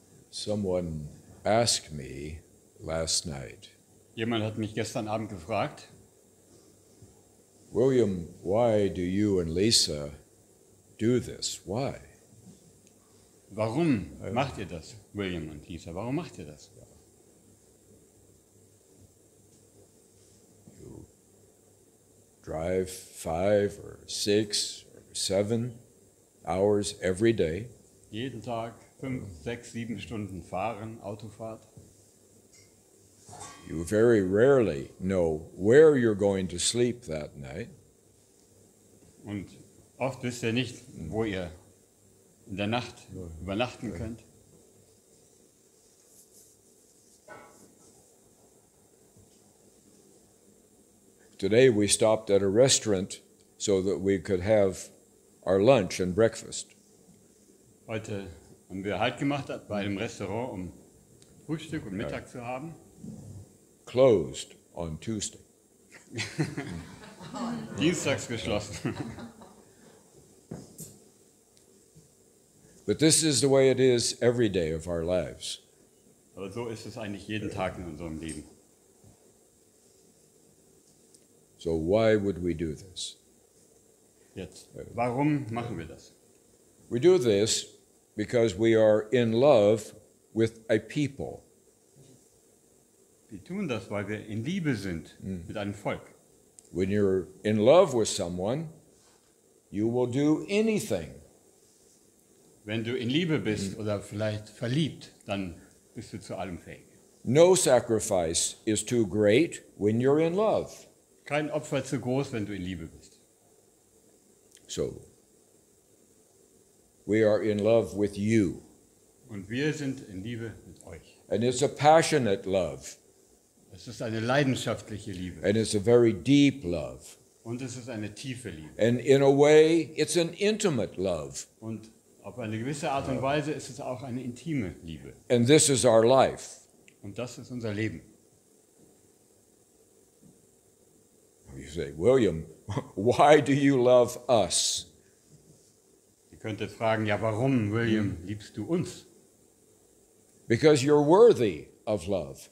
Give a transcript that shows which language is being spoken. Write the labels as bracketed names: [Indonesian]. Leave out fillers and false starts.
[English] Someone asked me last night, [German] Jemand hat mich gestern Abend gefragt, [English] William, why do you and Lisa do this? Why? [German] warum macht ihr das, William und Lisa? Warum macht ihr das? [English] You drive 5 or 6 or 7 hours every day. [German] Jeden Tag 5, 6, 7 Stunden fahren, Autofahrt. [English] You very rarely know where you're going to sleep that night. [German] Und oft wisst ihr nicht, wo ihr in der Nacht übernachten könnt. [English] Today we stopped at a restaurant so that we could have our lunch and breakfast. [German] Heute haben wir Halt gemacht bei einem Restaurant, um Frühstück und Mittag zu haben. [English] Closed on Tuesday. [German] Dienstags geschlossen. [English] But this is the way it is every day of our lives. [German] Aber so ist es eigentlich jeden Tag in unserem Leben. [English] So why would we do this? [German] Jetzt, warum machen wir das? [English] We do this because we are in love with a people. [German] Wir tun das, weil wir in Liebe sind mit einem Volk. [English] When you're in love with someone, you will do anything. [German] Wenn du in Liebe bist oder vielleicht verliebt, dann bist du zu allem fähig. [English] No sacrifice is too great when you're in love. [German] Kein Opfer zu groß, wenn du in Liebe bist. [English] So, we are in love with you. [German] Und wir sind in Liebe mit euch. [English] And it's a passionate love. [German] Es ist eine leidenschaftliche Liebe. [English] And it's a very deep love. [German] Und es ist eine tiefe Liebe. [English] And in a way, it's an intimate love. [German] Und auf eine gewisse Art und Weise ist es auch eine intime Liebe. [English] And this is our life. [German] Und das ist unser Leben. [English] You say, William, why do you love us? [German] Ihr könntet fragen, ja warum, William, liebst du uns? [English] Because you're worthy of love.